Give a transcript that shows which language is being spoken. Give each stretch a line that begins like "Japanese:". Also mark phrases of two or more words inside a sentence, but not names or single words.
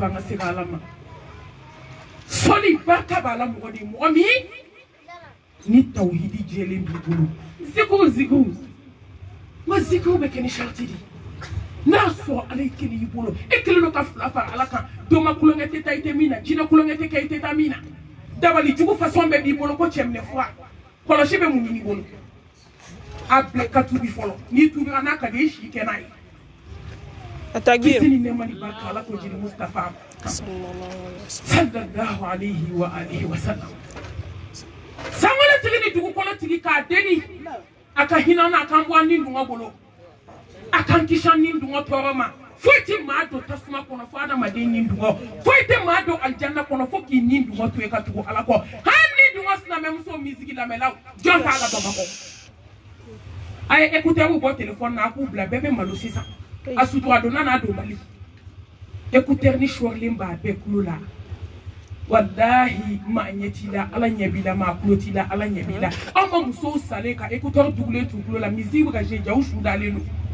Bambara: an ka segin ala ma sɔli barika b'a la mɔgɔ de mɔgɔ min ni tawhidi jɛlen b'i bolo zikiw wa zikiw bɛ kɛ ni sharti de n'a sɔrɔ ala ye kelen y'i bolo e kelen don ka fila fara ala kan dɔ ma kulonkɛ tɛ taa i tɛ min na jinɛ kulonkɛ tɛ kɛ i tɛ taa min na dabali jugu façon bɛɛ b'i bolo ko cɛminɛ fura kɔlɔsi bɛ mun ɲini bolo a bila ka tubi fɔlɔ n'i tubira n'a ka di i si kɛ n'a ye
Arabic: التكبير صلى الله عليه وعلى آله وسلم
Bambara: sangole tigi ni dugu kɔnɔ tigi k'a deni a ka hinɛ na a kan bɔ ni dunga bolo a kan kisi ni dunga tɔɔrɔ ma foyi tɛ maa don tasuma kɔnɔ fo adamaden ni dunga foyi tɛ maa don aljanna kɔnɔ fo k'i ni dunga to ye ka tugu ala kɔ hali ni dunga sinamɛmuso misigi lamɛnlaw jɔn t'a la bamakɔ a ye écouteur bɔ téléphone na a k'u bila bɛɛ bɛ malo sisan a sutura donna n'a don mali écouteur ni shɔrilen b'a bɛɛ kulo la wallahi ma ɲɛ t'i la ala ɲɛ b'i la ma kulo t'i la ala ɲɛ b'i la aw ma musow salen ka écouteur dugulen t'u kulo la musique bɛ ka jouer jaw su dalen don